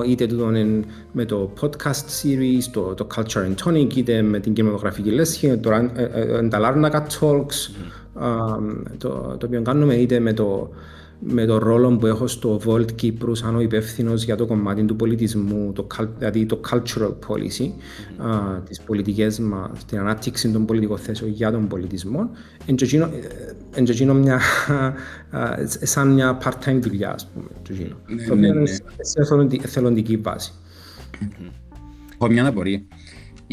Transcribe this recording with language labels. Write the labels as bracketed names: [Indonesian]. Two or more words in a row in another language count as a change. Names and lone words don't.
[Greek] είτε τούτο με το [English] podcast series, [Greek] το Culture and Tonic, είτε με την κινηματογραφική λέσχη, τα Larnaca Talks, το οποίο κάνουμε, είτε με το ρόλο που έχω στο Volt Κύπρου σαν ο υπεύθυνος για το κομμάτι του πολιτισμού, δηλαδή το [English] cultural policy, [Greek] τις πολιτικές μας, την ανάπτυξη των πολιτικών θέσεων για τον πολιτισμό, είναι σαν μια part-time δουλειά, ας πούμε, το οποίο είναι σε εθελοντική βάση. Έχω μια αναπορία.